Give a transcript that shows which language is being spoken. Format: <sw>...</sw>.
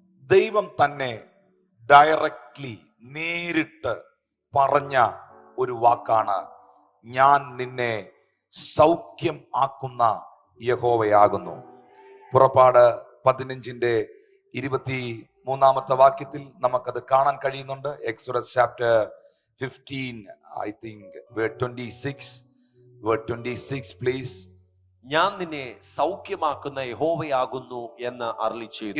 <ml>ദൈവം തന്നെ ഡയറക്ട്ലി നേരിട്ട് പറഞ്ഞ ഒരു വാക്കാണ്, ഞാൻ നിന്നെ സൗഖ്യം ആക്കുന്ന യഹോവയാകുന്നു. പുറപ്പാട് 15-23 വാക്യത്തിൽ നമുക്കത് കാണാൻ കഴിയുന്നുണ്ട്.</ml> <en>Exodus chapter 15, I think verse 26. Verse 26 please.</en> <ml>ഞാൻ നിന്നെ സൗഖ്യമാക്കുന്ന യഹോവയാകുന്നു എന്ന് അരുളിച്ചെയ്തു.</ml>